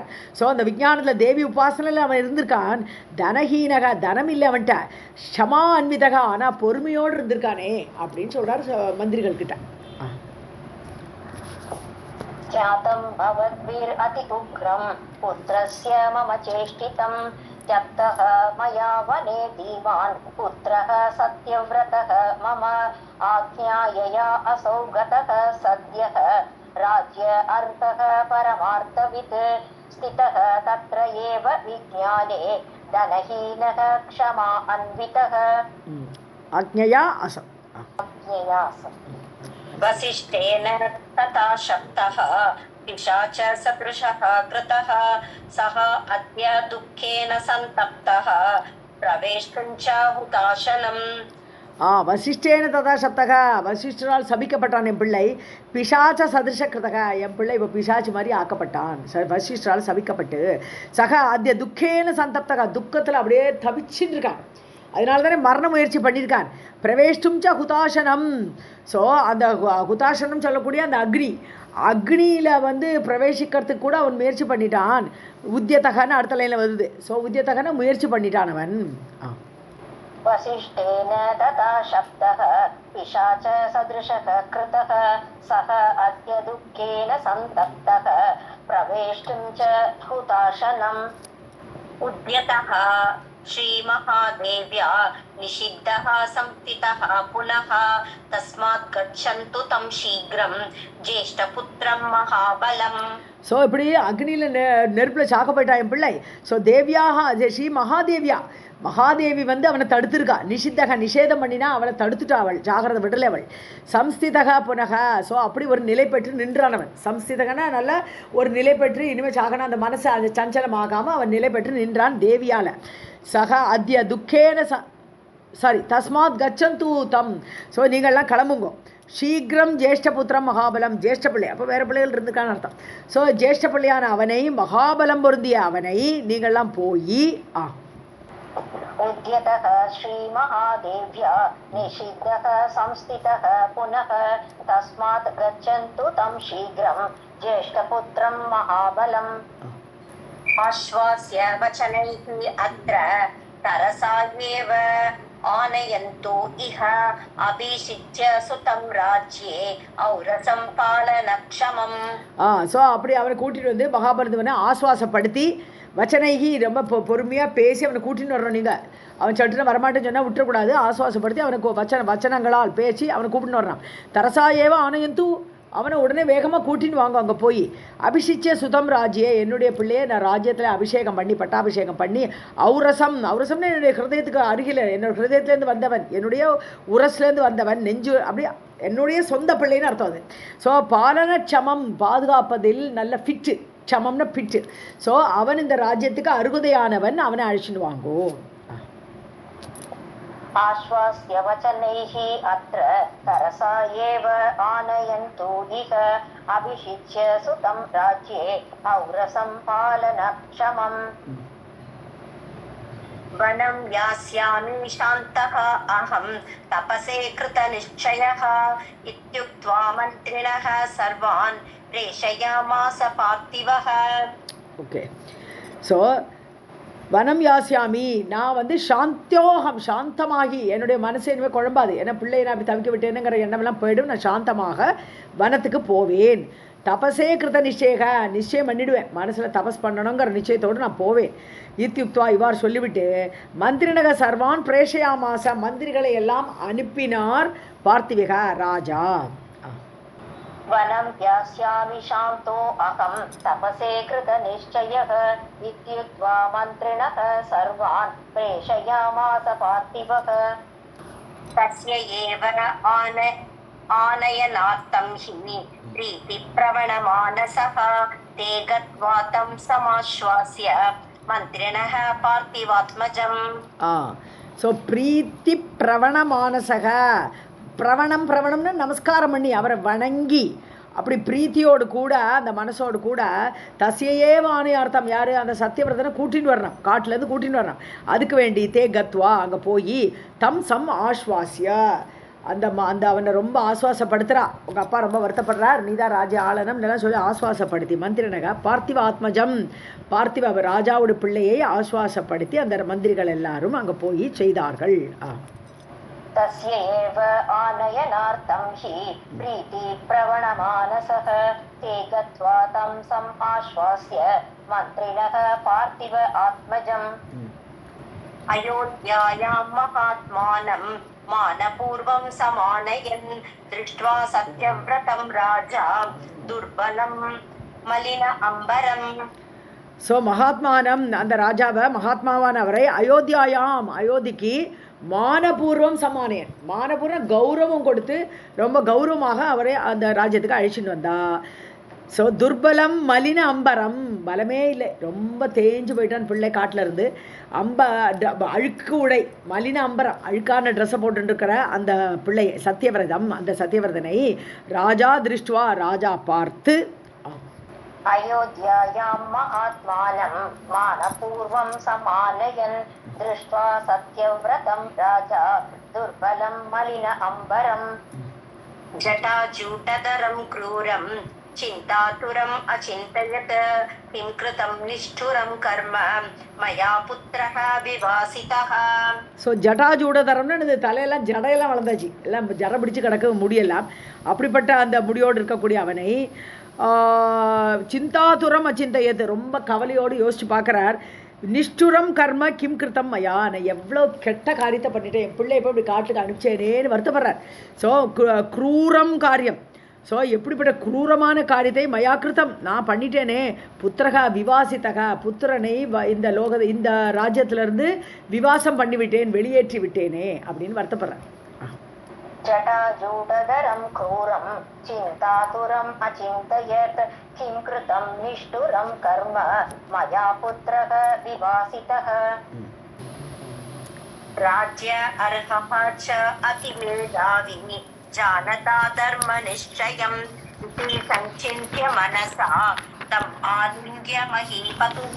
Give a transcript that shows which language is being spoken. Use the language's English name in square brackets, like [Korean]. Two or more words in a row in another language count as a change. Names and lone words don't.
[Tamil] ஸோ அந்த விஜானத்தில் தேவி உபாசனையில் அவன் இருந்திருக்கான். தனஹீனகா, தனம் இல்லை அவன்கிட்ட. [Sanskrit] क्षमा अन्वितः, [Tamil] ஆனால் பொறுமையோடு இருந்திருக்கானே அப்படின்னு சொல்கிறார் மந்திரிகள் கிட்ட. [Sanskrit] जातं भवद्भिः अति उग्रं पुत्रस्य मम चेष्टितम् त्यक्तः मया वने धीमान् पुत्रः सत्यव्रतः मम आज्ञायया असौ गतः सद्यः राज्य अर्थः परमार्थवित् स्थितः तत्र एव विज्ञाने धनहीनः क्षमा अन्वितः आज्ञया असौ. वसिष्ठेन तथा शक्तः पिशाच सदृशः कृतः सः अद्य दुःखेन सन्तप्तः प्रवेष्टुं च हुताशनम्. वसिष्ठेन तथा शप्तः, [Tamil] வசிஷ்டரால் சபிக்கப்பட்டான் என் பிள்ளை. [Sanskrit] पिशाच सदृशः कृतः, [Tamil] என் பிள்ளை இப்போ பிசாச்சு மாதிரி ஆக்கப்பட்டான் வசிஷ்டரால் சபிக்கப்பட்டு. [Sanskrit] सः अद्य दुःखेन सन्तप्तः, [Tamil] துக்கத்தில் அப்படியே தவிச்சுட்டு இருக்கான். அதனால தானே மரண முயற்சி பண்ணியிருக்கான். [Sanskrit] प्रवेष्टुं च हुताशनम्. [Tamil] ஸோ அந்த ஹுதாசனம் சொல்லக்கூடிய அந்த அக்னியில் பிரவேசிக்கிறதுக்கு கூட அவன் முயற்சி பண்ணிட்டான். உத்தியத்தகன்னு அடுத்த லைனில் வருது. ஸோ உத்தியத்தகன முயற்சி பண்ணிட்டான் அவன். [Sanskrit] वसिष्ठेन तथा शब्दः पिशाच सदृशः कृतः सः अद्य दुःखेन सन्तप्तः प्रवेष्टुं च हुताशनम्. उद्यतः श्रीमहादेव्या निषिद्धः संस्थितः पुनः तस्मात् गच्छन्तु तं शीघ्रं ज्येष्ठपुत्रं महाबलम्. [Tamil] ஸோ இப்படி அக்னியில் நெருப்பில் சாக்கப்பட்டா என் பிள்ளை. ஸோ தேவியாக ஸ்ரீ மகாதேவி அவனை தடுத்திருக்கா. நிஷித்தக நிஷேதம் பண்ணினா அவனை தடுத்துட்டா, அவள் ஜாகிரதை விடலை அவள். [Sanskrit] संस्थितः पुनः, [Tamil] ஸோ அப்படி ஒரு நிலை பெற்று நின்றானவன். சம்ஸ்திதகனா நல்ல ஒரு நிலை பெற்று இனிமேல் சாகனா அந்த மனசை அது சஞ்சலமாகாமல் அவன் நிலை பெற்று நின்றான் தேவியால். [Sanskrit] सः अद्य दुःखेन तस्मात् गच्छन्तु तम्. [Tamil] ஸோ நீங்கள்லாம் கிளம்புங்க. சீக்கிரம் [Sanskrit] ज्येष्ठपुत्रं महाबलम्, [Tamil] ஜேஷ்ட பிள்ளை, அப்போ வேறு பிள்ளைகள் இருந்துக்கான்னு அர்த்தம். ஸோ ஜேஷ்ட பிள்ளையான அவனை, மகாபலம் பொருந்திய அவனை நீங்கள்லாம் போய் [Sanskrit] उद्यतः श्रीमहादेव्या निषिद्धः संस्थितः पुनः तस्मात् गच्छन्तु तं शीघ्रं ज्येष्ठपुत्रं महाबलम्. आश्वास्य वचनैः अत्र तरसा एव आनयन्तु इह अभिषिच्य सुतं राज्ये औरसं पालनक्षमम्. [Tamil] ஸோ அப்படி அவனை கூட்டிகிட்டு வந்து மகாபாரதவனை ஆஸ்வாசப்படுத்தி வச்சனைகி ரொம்ப பொறுமையாக பேசி அவனை கூட்டின்னு வர்றோம். நீங்கள் அவன் சட்டுன்னு வரமாட்டேன்னு சொன்னால் விட்டுறக்கூடாது. ஆஸ்வாசப்படுத்தி அவனுக்கு வச்சனங்களால் பேசி அவனை கூப்பிட்டு வர்றான். [Sanskrit] तरसैव आनयन्तु, [Tamil] அவனை உடனே வேகமாக கூட்டின்னு வாங்க. அங்கே போய் [Sanskrit] अभिषिच्य सुतं राज्ये, [Tamil] என்னுடைய பிள்ளையை நான் ராஜ்யத்தில் அபிஷேகம் பண்ணி பட்டாபிஷேகம் பண்ணி ஔரசம்னு என்னுடைய ஹிருதயத்துக்கு அருகில், என்னோட ஹிருதயத்துலேருந்து வந்தவன், என்னுடைய உரஸ்லேருந்து வந்தவன், நெஞ்சு அப்படி என்னுடைய சொந்த பிள்ளைன்னு அர்த்தம் அது. ஸோ [Sanskrit] पालन क्षमम्, [Tamil] பாதுகாப்பதில் நல்ல ஃபிட்டு, க்ஷமம்னா ஃபிட்டு. ஸோ அவன் இந்த ராஜ்யத்துக்கு அருகுதையானவன், அவனை அழிச்சுன்னு வாங்கோ. [Sanskrit] आश्वास्य वचनैः अत्र तरसा एव आनयन्तु इह अभिषिच्य सुतं राज्ये औरसं पालनक्षमम्. वनं यास्यामि शान्तः अहं तपसे कृतनिश्चयः इत्युक्त्वा मन्त्रिणः सर्वान् प्रेषयामास पार्थिवः. [Tamil] ஓகே. ஸோ [Sanskrit] वनं यास्यामि, [Tamil] நான் வந்து சாந்தியோகம், சாந்தமாகி, என்னுடைய மனசு இனிமேல் குழம்பாது, ஏன்னா பிள்ளையை நான் அப்படி தவிக்க விட்டேனுங்கிற எண்ணமெல்லாம் போயிடும், நான் சாந்தமாக வனத்துக்கு போவேன். [Sanskrit] तपसे कृत निश्चयः, [Tamil] நிச்சயம் பண்ணிடுவேன், மனசில் தபஸ் பண்ணணுங்கிற நிச்சயத்தோடு நான் போவேன். இத்யுக்துவா, இவ்வாறு சொல்லிவிட்டு [Sanskrit] मन्त्रिणः सर्वान् प्रेषयामास, [Tamil] மந்திரிகளை எல்லாம் அனுப்பினார் பார்த்திவிக ராஜா. [Sanskrit] वनं यास्यामि शान्तो अहं तपसे कृतनिश्चयः इत्युक्त्वा मन्त्रिणः सर्वान् प्रेषयामास पार्थिवः. तस्य एव आनयनार्थं हि प्रीतिप्रवणमानसः ते गत्वा तं समाश्वास्य मन्त्रिणः पार्थिवात्मजम्. [Tamil] ஸோ [Sanskrit] प्रीति प्रवणमानसः, [Tamil] பிரவணம்னு நமஸ்காரம் பண்ணி அவரை வணங்கி, அப்படி பிரீத்தியோடு கூட அந்த மனசோடு கூட [Sanskrit] तस्यैव आनयनार्थम्, [Tamil] யார் அந்த சத்தியவிரதனை கூட்டின்னு வரணும், காட்டிலேருந்து கூட்டின்னு வரணும். அதுக்கு வேண்டி [Sanskrit] ते गत्वा, [Tamil] அங்கே போய் [Sanskrit] तं सम् आश्वास्य, [Tamil] அந்த அவனை ரொம்ப ஆஸ்வாசப்படுத்துகிறா. உங்கள் அப்பா ரொம்ப வருத்தப்படுறார், நீதான் ராஜா ஆளனம் இதெல்லாம் சொல்லி ஆஸ்வாசப்படுத்தி [Sanskrit] मन्त्रिणः पार्थिव आत्मजम्, [Tamil] பார்த்திவ ராஜாவோட பிள்ளையை ஆஸ்வாசப்படுத்தி அந்த மந்திரிகள் எல்லாரும் அங்கே போய் செய்தார்கள். [Sanskrit] तस्य एव आनयनार्थं हि प्रीतिप्रवणमानसः ते गत्वा तं समाश्वास्य मन्त्रिणः पार्थिव आत्मजम्. अयोध्यायां महात्मानं मानपूर्वं समानयन् दृष्ट्वा सत्यव्रतं राजा दुर्बलं मलिन अम्बरम्. [Tamil] ஸோ மகாத்மானம், அந்த ராஜாவை மகாத்மாவான அவரை அயோத்தியாயாம், அயோத்திக்கு [Sanskrit] मानपूर्वं समानयन्, [Tamil] மானபூர்வம் கௌரவம் கொடுத்து ரொம்ப கௌரவமாக அவரை அந்த ராஜ்யத்துக்கு அழைச்சிட்டு வந்தா. ஸோ [Sanskrit] दुर्बलं मलिन अम्बरम्, [Tamil] பலமே இல்லை, ரொம்ப தேஞ்சு போயிட்டான் பிள்ளை காட்டில் இருந்து. அழுக்கு உடை, [Sanskrit] मलिन अम्बरम्, [Tamil] அழுக்கான ட்ரெஸ்ஸை போட்டுருக்கிற அந்த பிள்ளை சத்தியவிரதம், அந்த சத்தியவிரதனை ராஜா திருஷ்டுவா, ராஜா பார்த்து [Sanskrit] अयोध्यायां महात्मानं मानपूर्वं समानयन् दृष्ट्वा सत्यव्रतं राजा दुर्बलं मलिन अम्बरम्. जटाजूटधरं क्रूरं चिन्तातुरम् अचिन्तयत् किं कृतं निष्ठुरं कर्म मया पुत्रः विवासितः. [Tamil] ஸோ ஜட்டாஜூடதரம்னு இந்த தலையெல்லாம் ஜடையெல்லாம் வளர்ந்தாச்சு, எல்லாம் ஜட பிடிச்சு கிடக்க முடியெல்லாம், அப்படிப்பட்ட அந்த முடியோடு இருக்கக்கூடிய அவனை [Sanskrit] चिन्तातुरम् अचिन्तयत्, [Tamil] ரொம்ப கவலையோடு யோசிச்சு பார்க்குறார். [Sanskrit] निष्ठुरं कर्म किं कृतं मया, [Tamil] நான் எவ்வளோ கெட்ட காரியத்தை பண்ணிட்டேன், என் பிள்ளை எப்போ இப்படி காட்டுக்கு அனுப்பிச்சேனேன்னு வருத்தப்படுறார். ஸோ க்ரூரம் காரியம், ஸோ எப்படிப்பட்ட குரூரமான காரியத்தை [Sanskrit] मया कृतम्, [Tamil] நான் பண்ணிட்டேனே, [Sanskrit] पुत्रः विवासितः, [Tamil] புத்திரனை இந்த ராஜ்யத்திலிருந்து விவாசம் பண்ணிவிட்டேன், வெளியேற்றி விட்டேனே அப்படின்னு வருத்தப்படுறார். [Sanskrit] जटाजूटधरं क्रूरं चिन्तातुरम् अचिन्तयत् किं कृतं निष्ठुरं कर्म मया पुत्रः विवासितः. राज्य अर्हः च अतिमेधावी जानता धर्मनिश्चयम् इति संचिन्त्य मनसा तम् आलिङ्ग्य महीपतिः.